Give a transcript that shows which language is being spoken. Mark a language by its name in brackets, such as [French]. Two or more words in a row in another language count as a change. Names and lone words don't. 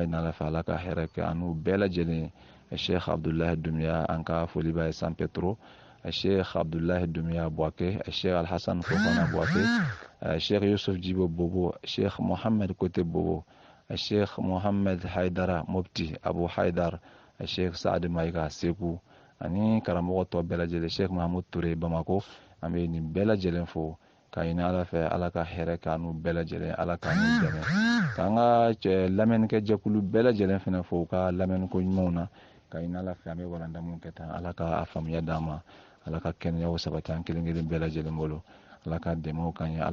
[Bambara] ɲini ala fɛ ala ka hɛrɛ kɛ an n'u bɛɛ lajɛlen sheikh abdullahi dumiya an ka foli b'a ye san petro sheikh abdullahi dumiya buwake sheikh alhassan fofana buwake sheikh yusuf jibo bobo sheikh mohammed kote bobo sheikh mohammed haidara mufti abu haidar sheikh saad mayiga seku ani karamɔgɔ tɔ bɛɛ lajɛlen sheikh mahamud ture bamako an bɛ nin bɛɛ lajɛlen fo ka ɲini ala fɛ ala ka hɛrɛ k'an n'u bɛɛ lajɛlen ala k'an dɛmɛ k'an ka lamɛnnikɛ jɛkulu bɛɛ lajɛlen fana fo ka lamɛnniko ɲumanw na ka ɲini ala fɛ an bɛ walanda mun kɛ tan ala ka faamuya d'an ma ala ka kɛnɛyaw sabati an kelen kelen bɛɛ lajɛlen bolo ala ka dɛmɛw k'an ye